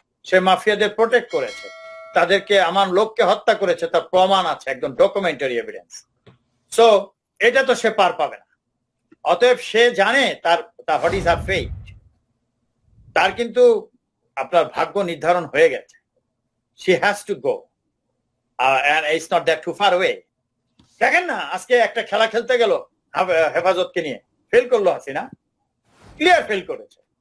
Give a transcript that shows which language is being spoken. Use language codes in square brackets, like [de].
[bn] সে মাফিয়াদের প্রোটেক্ট করেছে, তাদেরকে, আমার লোককে হত্যা করেছে, তার প্রমাণ আছে, একদম ডকুমেন্টারি এভিডেন্স। সো এটা তো সে পার পাবে না। অতএব সে জানে তার [en] What is her fate. [bn] তার কিন্তু আপনার ভাগ্য নির্ধারণ হয়ে গেছে। [en] she has to go and it's not that too far away. [bn] দেখেন না, আজকে একটা খেলা খেলতে গেল হেফাজতকে নিয়ে, ফেল করলো হাসিনা, ক্লিয়ার ফেল করেছে।